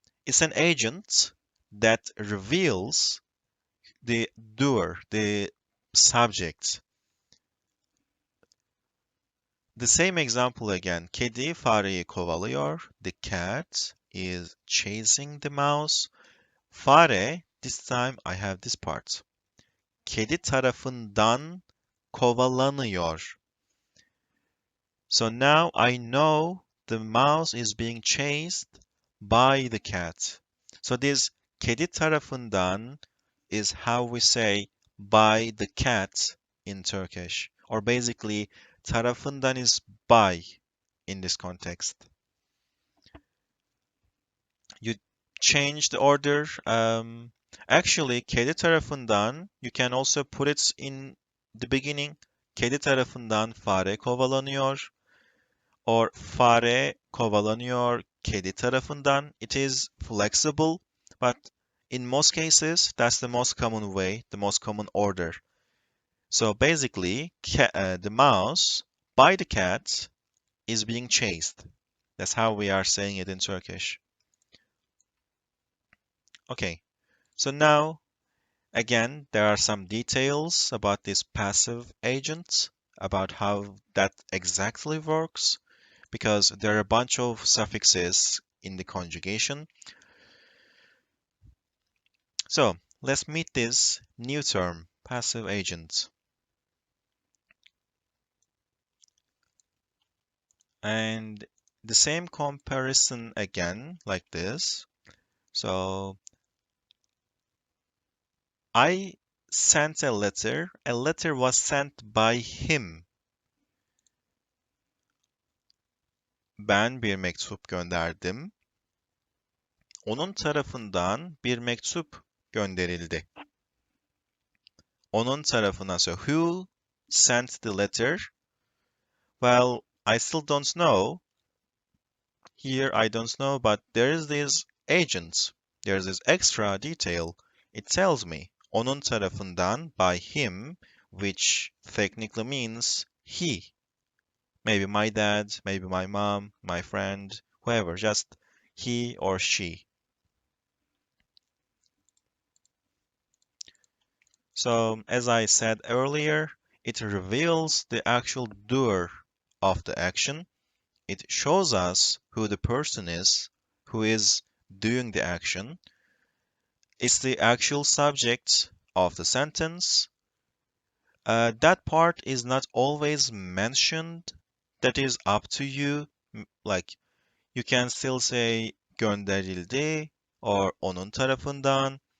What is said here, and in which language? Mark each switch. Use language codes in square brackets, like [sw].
[en] It's an agent that reveals the doer, the subject. The same example again. [tr] Kedi fareyi kovalıyor. [en] The cat is chasing the mouse. Fare, this time I have this part. [tr] Kedi tarafından kovalanıyor. [en] So now I know the mouse is being chased by the cat. So this [tr] kedi tarafından [en] is how we say by the cat in Turkish. Or basically tarafından is by in this context. You change the order. Actually [tr] kedi tarafından [en] you can also put it in the beginning. [tr] Kedi tarafından fare kovalanıyor. Or fare kovalanıyor kedi tarafından. [en] It is flexible, but in most cases, that's the most common way, the most common order. So basically, the mouse by the cat is being chased. That's how we are saying it in Turkish. Okay, so now, again, there are some details about this passive agent, about how that exactly works, because there are a bunch of suffixes in the conjugation. So let's meet this new term, passive agent. And the same comparison again, like this. So I sent a letter was sent by him. [tr] Ben bir mektup gönderdim. Onun tarafından bir mektup gönderildi. Onun tarafından, [en] so who sent the letter? Well, I still don't know. Here I don't know, but there is this agent. There's this extra detail. It tells me [tr] onun tarafından [en] by him, which technically means he. Maybe my dad, maybe my mom, my friend, whoever, just he or she. So, as I said earlier, it reveals the actual doer of the action. It shows us who the person is who is doing the action. It's the actual subject of the sentence. That part is not always mentioned. That is up to you. Like, you can still say gönderildi or [tr] onun tarafından.